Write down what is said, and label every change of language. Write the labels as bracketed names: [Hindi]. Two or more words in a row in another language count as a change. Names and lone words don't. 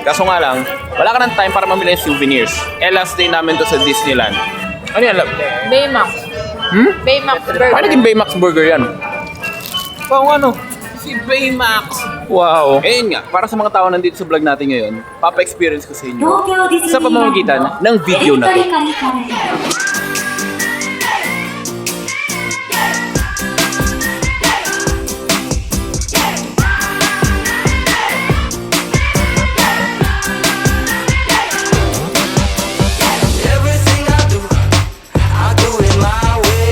[Filipino] Kaso nga lang, wala ka ng time para mamili ng souvenirs. Eh, [English] last day [Filipino] namin to sa Disneyland. Ano yan? Baymax. Baymax burger. Paano naging Baymax Burger yan? Pang ano? Si Baymax. Wow. Ayun nga, para sa mga tao nandito sa vlog natin ngayon, papa-experience ko sa inyo [Japanese] 東京ディズニー [Filipino] sa pamamagitan ng video na to. [Japanese] エレクトリカルカレー [English] Everything I do it my way.